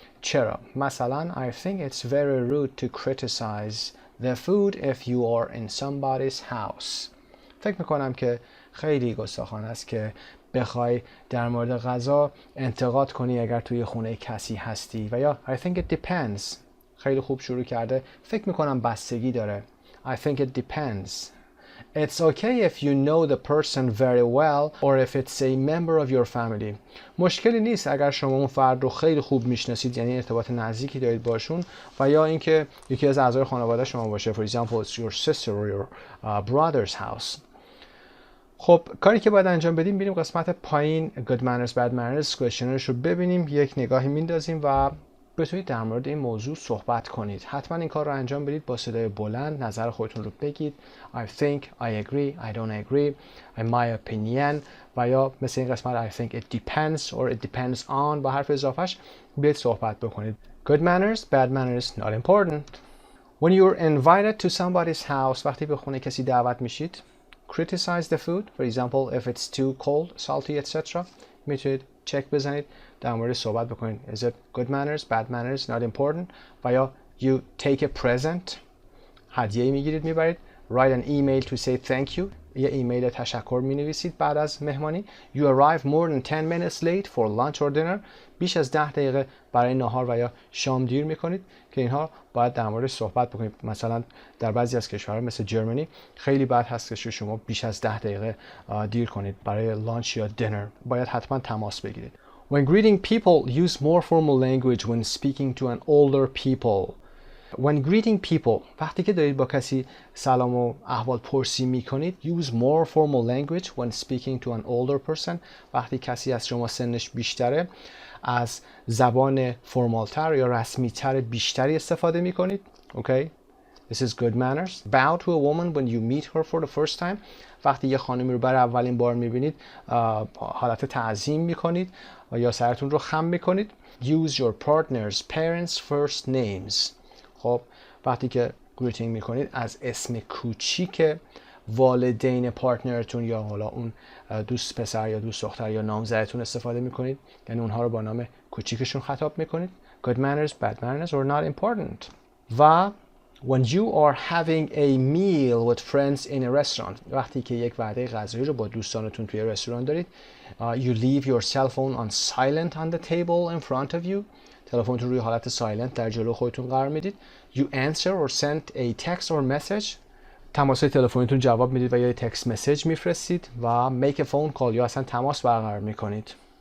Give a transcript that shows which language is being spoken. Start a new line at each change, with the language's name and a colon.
Persian: چرا؟ مثلا
English: I think it's very rude to criticize the food if you are in somebody's house.
Persian: فکر میکنم که خیلی گستاخانه است که بخوای در مورد غذا انتقاد کنی اگر توی خونه کسی هستی. و یا
English: I think it depends.
Persian: خیلی خوب شروع کرده. فکر میکنم بستگی داره.
English: I think it depends. It's okay if you know the person very well or if it's a member of your family.
Persian: مشکلی نیست اگر شما اون فرد رو خیلی خوب میشناسید، یعنی ارتباط نزدیکی دارید باشون، و یا اینکه یکی از اعضای خانواده شما باشه.
English: For example, it's your sister or your brother's house.
Persian: خب کاری که باید انجام بدیم، بریم قسمت پایین
English: good manners bad manners questionnaire
Persian: رو ببینیم، یک نگاهی میندازیم و بتونید در مورد این موضوع صحبت کنید. حتما این کار رو انجام بدید، با صدای بلند نظر خودتون رو بگید.
English: I think, I agree, I don't agree, in my opinion،
Persian: و یا مثل این قسمت
English: I think it depends or it depends on
Persian: با حرف اضافهش بیاید صحبت بکنید.
English: Good manners bad manners not important. When you're invited to somebody's house،
Persian: وقتی به خونه کسی دعوت میشید،
English: criticize the food. For example, if it's too cold, salty, etc.
Persian: میتونید چک بزنید، در مورد صحبت بکنید.
English: Is it good manners, bad manners, not important?
Persian: و یا
English: you take a present.
Persian: هدیه‌ای میگیرید میبرید.
English: Write an email to say thank you.
Persian: یه ایمیل تشکر مینویسید بعد از مهمانی.
English: You arrive more than 10 minutes late for lunch or dinner.
Persian: بیش از 10 دقیقه برای نهار و یا شام دیر میکنید که اینها باید در مورد صحبت بکنید. مثلا در بعضی از کشورها مثل جرمنی خیلی بد هست که شما بیش از 10 دقیقه دیر کنید برای لانچ یا دینر. باید حتما تماس بگیرید.
English: When greeting people, use more formal language when speaking to an older people. When greeting people،
Persian: وقتی که دارید با کسی سلام و احوال پرسی میکنید،
English: use more formal language when speaking to an older person.
Persian: وقتی کسی از شما سنش بیشتره، از زبان فرمالتر یا رسمیتر بیشتری استفاده میکنید.
English: Okay? This is good manners. Bow to a woman when you meet her for the first time.
Persian: وقتی یه خانمی رو برای اولین بار میبینید حالت تعظیم میکنید یا سرتون رو خم میکنید.
English: Use your partner's parents' first names.
Persian: خب وقتی که greeting میکنید از اسم کوچیک والدین پارتنرتون یا حالا اون دوست پسر یا دوست دختر یا نامزدتون استفاده میکنید، یعنی اونها رو با نام کوچیکشون خطاب میکنید.
English: Good manners, bad manners or not important. و when you are having a meal with friends in a restaurant،
Persian: وقتی که یک وعده غذایی رو با دوستانتون توی رستوران دارید،
English: you leave your cell phone on silent on the table in front of you.
Persian: تلفنتون روی حالت سایلنت در جلو خودتون قرار میدید.
English: You answer or send a text or message.
Persian: تماس‌های تلفنیتون جواب میدید و یا تکست مسیج میفرستید و
English: make a phone call
Persian: یا اصلا تماس برقرار میکنید.